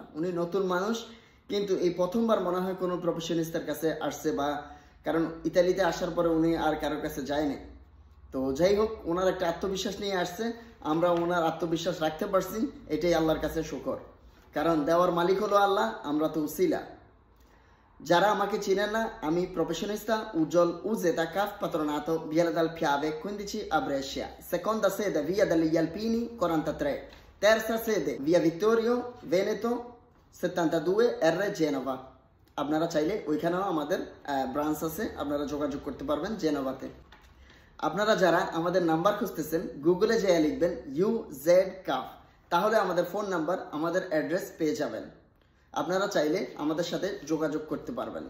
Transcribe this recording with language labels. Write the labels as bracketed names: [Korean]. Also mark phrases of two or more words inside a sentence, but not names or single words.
[Bangla] উনি নতুন মানুষ, কিন্তু এই প্রথমবার মনে হয় কোনো প্রফেশনিস্টের কাছে আসছে, বা কারণ ইতালিতে আসার পরে উনি আর কারোর কাছে যায়নি। তো যাই হোক, ওনার একটা আত্মবিশ্বাস নিয়ে আসছে। আমরা ওনার আত্মবিশ্বাস রাখতে পারছি, এটাই আল্লাহর কাছে শুকর। কারণ দেওয়ার মালিক হলো আল্লাহ, আমরা তো উসিলা। যারা আমাকে চিনেন না, আমি [Italian] professionista Ujol Uzeta Caf Patronato Viale dal Piave 15 a Brescia, seconda sede via degli Alpini 43, terza sede via Vittorio Veneto 72 R Genova। [Bangla] আপনারা চাইলে ওইখানেও আমাদের ব্রাঞ্চ আছে, আপনারা যোগাযোগ করতে পারবেন জেনোভাতে। আপনারা যারা আমাদের নাম্বার খুঁজতেছেন, গুগলে যেয়ে লিখবেন UZ CAF, তাহলে আমাদের ফোন নাম্বার, আমাদের অ্যাড্রেস পেয়ে যাবেন। আপনারা চাইলে আমাদের সাথে যোগাযোগ করতে পারবেন।